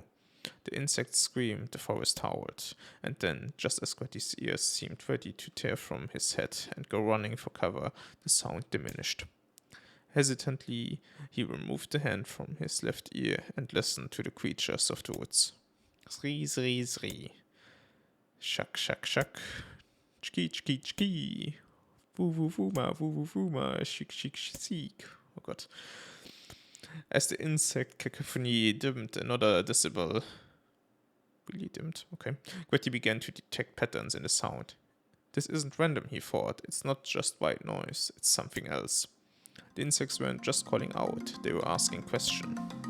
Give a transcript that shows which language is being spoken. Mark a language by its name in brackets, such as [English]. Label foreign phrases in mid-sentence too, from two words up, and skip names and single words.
[English] The insects screamed, the forest howled, and then, just as Gretty's ears seemed ready to tear from his head and go running for cover, the sound diminished. Hesitantly, he removed the hand from his left ear and listened to the creatures of the woods. Zri, zri, zri. Shuck, shuck, shuck. Chki, chki, chki. Woo, woo, woo, ma, shik, shik, shik. Oh God. As the insect cacophony dimmed another decibel, really dimmed, okay, Gretty began to detect patterns in the sound. This isn't random, he thought. It's not just white noise, it's something else. The insects weren't just calling out, they were asking questions.